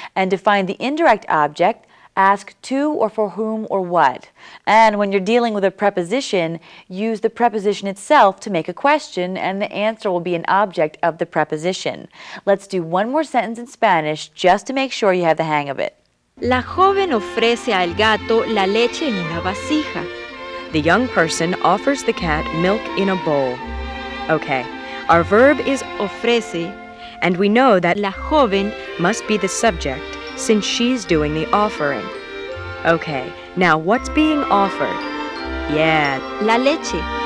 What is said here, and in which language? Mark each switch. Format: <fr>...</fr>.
<en>And to find the indirect object, ask to or for whom or what. And when you're dealing with a preposition, use the preposition itself to make a question, and the answer will be an object of the preposition. Let's do one more sentence in Spanish just to make sure you have the hang of it.</en> <es>La joven ofrece al gato la leche en una vasija.</es> <en>The young person offers the cat milk in a bowl. Okay, our verb is ofrece, and we know that la joven must be the subject since she's doing the offering. Okay, now what's being offered? Yeah, la leche.</en>